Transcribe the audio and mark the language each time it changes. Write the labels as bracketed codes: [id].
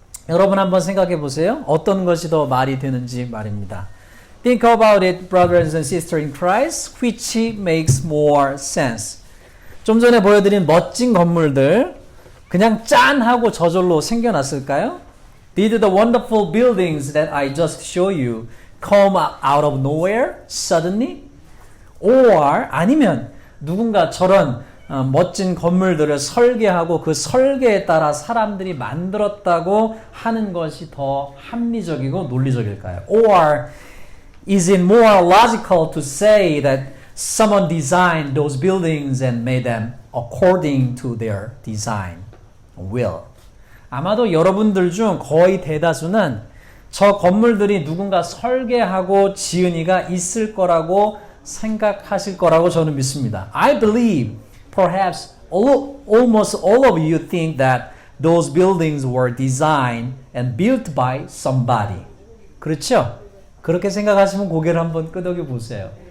[ko] 여러분 한번 생각해 보세요. 어떤 것이 더 말이 되는지 말입니다. [en] Think about it, brothers and sisters in Christ, which makes more sense. [ko] 좀 전에 보여드린 멋진 건물들 그냥 짠 하고 저절로 생겨났을까요? [en] Did the wonderful buildings that I just showed you come out of nowhere suddenly? [ko] Or 아니면 누군가 저런 멋진 건물들을 설계하고 그 설계에 따라 사람들이 만들었다고 하는 것이 더 합리적이고 논리적일까요? [en] Or is it more logical to say that someone designed those buildings and made them according to their design will? [ko] 아마도 여러분들 중 거의 대다수는 저 건물들이 누군가 설계하고 지은 이가 있을 거라고 생각하실 거라고 저는 믿습니다. [en] I believe perhaps almost all of you think that those buildings were designed and built by somebody. [ko] 그렇죠? 그렇게 생각하시면 고개를 한번 끄덕여 보세요.